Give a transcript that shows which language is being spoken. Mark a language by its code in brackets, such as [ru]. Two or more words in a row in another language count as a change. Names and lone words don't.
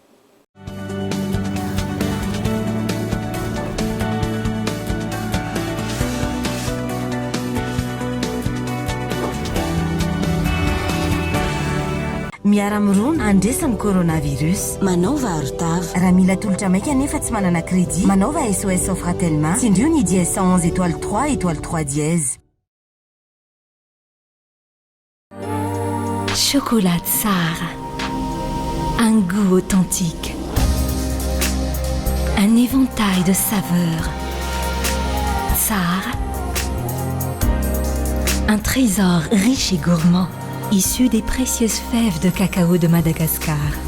[mg] Miara-mirona andresan'ny coronavirus. Manaova arotava. Raha mila tolotra maika nefa tsy manana crédit. Manaova SOS Sofratelma. Tsindrio ny dièse 111 étoile 3 étoile 3 dièse. [fr] Chocolat Sahara. Un goût authentique. Un éventail de saveurs. Tsar, un trésor riche et gourmand, issu des précieuses fèves de cacao de Madagascar.